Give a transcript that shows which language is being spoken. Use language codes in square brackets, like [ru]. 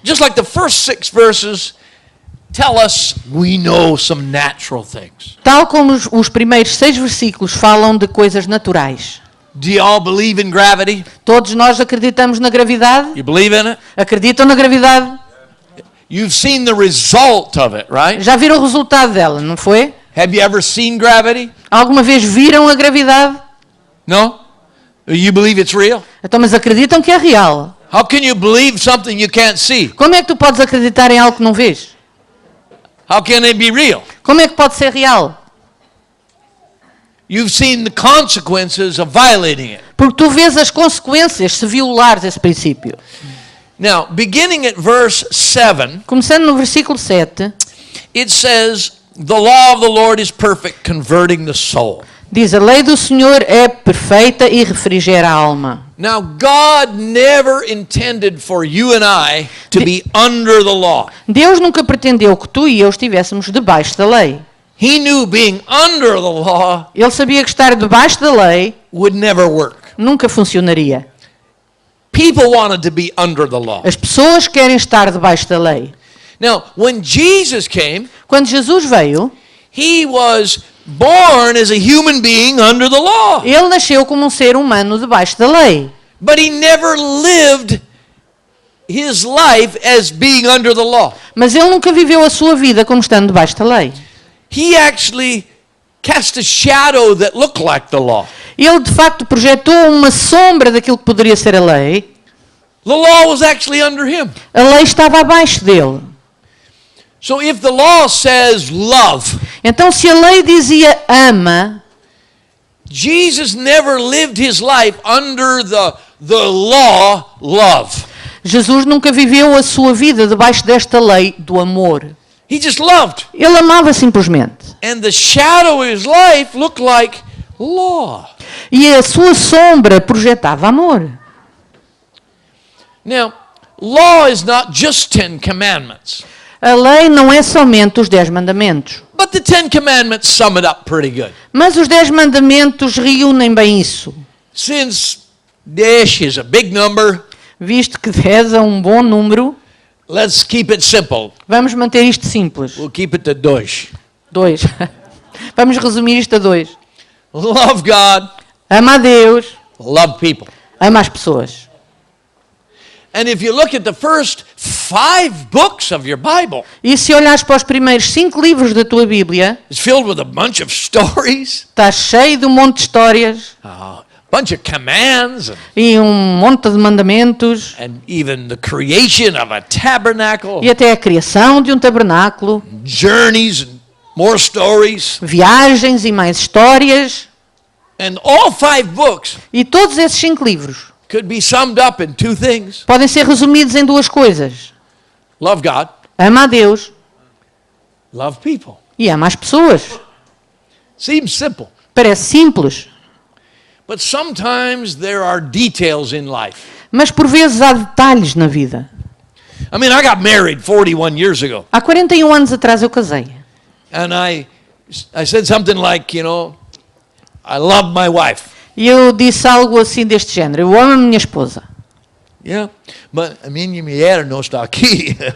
[en] Just like the first 6 verses tell us we know some natural things. [pt] Tal como os primeiros 6 versículos falam de coisas naturais. [en] Do you all believe in gravity? [pt] Todos nós acreditamos na gravidade? [en] You believe in it? [pt] Acreditam na gravidade? [en] You've seen the result of it, right? [pt] Já viram o resultado dela, não foi? [en] Have you ever seen gravity? [pt] Alguma vez viram a gravidade? [en] No? You believe it's real? [pt] Então, mas acreditam que é real. [en] How can you believe something you can't see? [pt] Como é que tu podes acreditar em algo que não vês? [en] How can it be real? [pt] Como é que pode ser real? [en] You've seen the consequences of violating it. [pt] Porque tu vês as consequências se violares esse princípio. [en] Now, beginning at verse 7, [pt] Começando no versículo 7, [en] it says, "The law of the Lord is perfect, converting the soul." [pt] diz: a lei do Senhor é perfeita e refrigera a alma. [en] Now, God never intended for you and I to be under the law. [pt] Deus nunca pretendeu que tu e eu estivéssemos debaixo da lei. [en] He knew being under the law [pt] Ele sabia que estar debaixo da lei [en] would never work. [pt] nunca funcionaria. [en] People wanted to be under the law. [pt] As pessoas querem estar debaixo da lei. [en] Now, when Jesus came, [pt] Quando Jesus veio, [en] he was born as a human being under the law. [pt] ele nasceu como um ser humano debaixo da lei. [en] But he never lived his life as being under the law. [pt] Mas ele nunca viveu a sua vida como estando debaixo da lei. [en] He actually cast a shadow that looked like the law. [pt] Ele de facto projetou uma sombra daquilo que poderia ser a lei. [en] The law was actually under him. [pt] A lei estava abaixo dele. [en] So if the law says love, [pt] Então se a lei dizia ama, [en] Jesus never lived his life under the law love. [pt] Jesus nunca viveu a sua vida debaixo desta lei do amor. [en] He just loved. [pt] Ele amava simplesmente. [en] And the shadow of his life looked like law. [pt] E a sua sombra projetava amor. [en] Now, law is not just 10 commandments. [pt] A lei não é somente os 10 mandamentos. [en] But the 10 commandments sum it up pretty good. [pt] Mas os 10 mandamentos reúnem bem isso. [en] Since 10 is a big number, [pt] Visto que 10 é um bom número, [en] let's keep it simple. [pt] vamos manter isto simples. [en] We'll keep it to 2. [pt] 2. Vamos resumir isto a 2. [en] Love God, [pt] Ama a Deus, [en] love people. [pt] ama as pessoas. [en] And if you look at the first 5 books of your Bible, [pt] E se olhares para os primeiros 5 livros da tua Bíblia, [en] it's filled with a bunch of stories, [pt] está cheio de um monte de histórias [en] a bunch of commands, [pt] e um monte de mandamentos [en] and even the creation of a tabernacle, [pt] e até a criação de um tabernáculo, [en] journeys and more stories. [pt] viagens e mais histórias. [en] And all 5 books [pt] E todos esses 5 livros [en] could be summed up in 2 things. [pt] podem ser resumidos em 2 coisas. [en] Love God, [pt] Ama a Deus [en] love people. [pt] e ama as pessoas. [en] Seems simple. [pt] Parece simples, [en] But sometimes there are details in life. [pt] mas por vezes há detalhes na vida. [en] I mean, I got married 41 years ago. [pt] Há 41 anos atrás eu casei. [en] And I said something like, I love my wife. [pt] E eu disse algo assim deste género. Eu amo a minha esposa. [en] Yeah, but [pt] a minha mulher não está aqui.